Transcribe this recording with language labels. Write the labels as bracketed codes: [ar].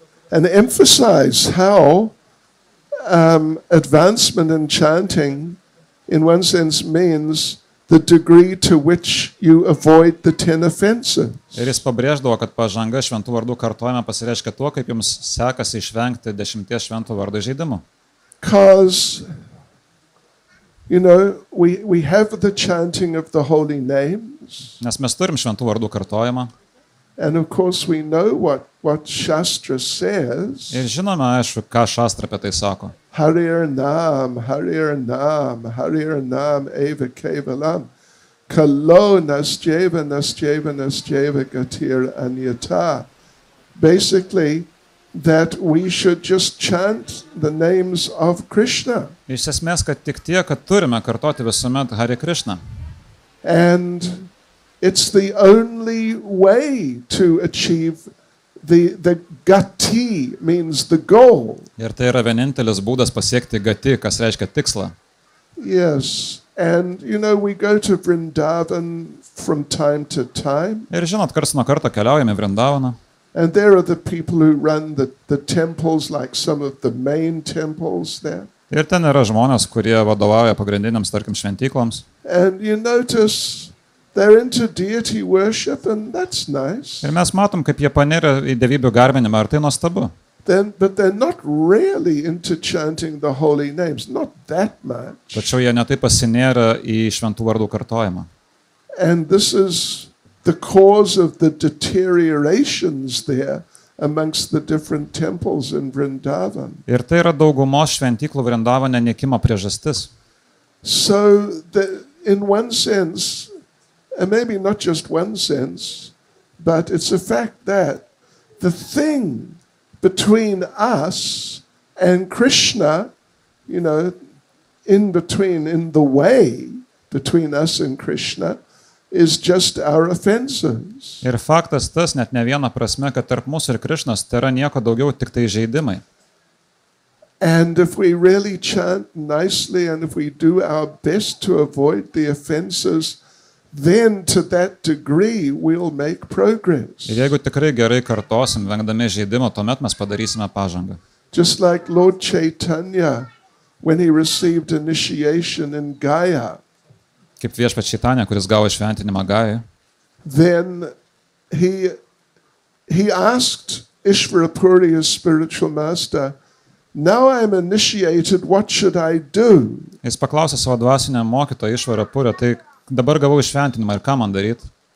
[en] And emphasize how advancement in chanting, in one sense, means the degree to which you avoid the 10 offenses. [lt] Ir jis pabrėždavo, kad pažanga šventų vardų kartojime pasireiškia tuo, kaip jums sekasi išvengti 10 šventų vardo įžeidimų. [en] Because, we have the chanting of the holy names. [lt] Nes mes turim šventų vardų kartojimą. [en] And of course we know what Shastra says. [lt] Ir žinome, aišku, ką Šastra apie tai sako. [sa] Harir Nam, Harir Nam, Harir Nam, Eva Kevalam, Kalo Nasjeva, Nasjeva, Nasjeva, Gatir Anyata. [en] Basically, that we should just chant the names of Krishna. [lt] Iš esmės, kad tik tiek, kad turime kartoti visuomet Hare Krishna. [en] And it's the only way to achieve the gati, means the goal. [lt] Ir tai yra vienintelis būdas pasiekti gati, kas reiškia tikslą. [en] Yes, and we go to Vrindavan from time to time. [lt] Ir žinot, karts nuo karto keliaujame Vrindavaną. [en] And there are the people who run the temples, like some of the main temples there. [lt] Ir ten yra žmonės, kurie vadovauja pagrindiniams, tarkim, šventykloms. [en] And you notice they're into deity worship, and that's nice. [lt] Ir mes matom, kaip jie panėrė į dievybių garbinimą, ir tai nuostabu. [en] But they're not really into chanting the holy names, not that much. [lt] Tačiau jie netai pasinėrė į šventų vardų kartojimą. [en] And this is the cause of the deteriorations there amongst the different temples in Vrindavan. [lt] Ir tai yra daugumos šventyklų Vrindavane nykimo priežastis. [en] So in one sense, and maybe not just one sense, but it's a fact that the thing between us and Krishna, in the way between us and Krishna, is just our offenses. [lt] Ir faktas tas, net ne viena prasme, kad tarp mūsų ir Krišnos tai yra nieko daugiau, tik tai žaidimai. [en] And if we really chant nicely and if we do our best to avoid the offenses, then to that degree we'll make progress. [lt] Ir jeigu tikrai gerai kartosim, vengdami žaidimo, tuomet mes padarysime pažangą. [en] Just like Lord Chaitanya, when he received initiation in Gaya, [lt] Kaip viešpats Čaitanija, kuris gavo šventinimą Gajai, [en] then he asked Ishvarapuri, his spiritual master, now I'm initiated, what should I do? [lt] Jis paklausė savo dvasinę mokytoją Išvarapurę, tai dabar gavau šventinimą ir ką man daryti?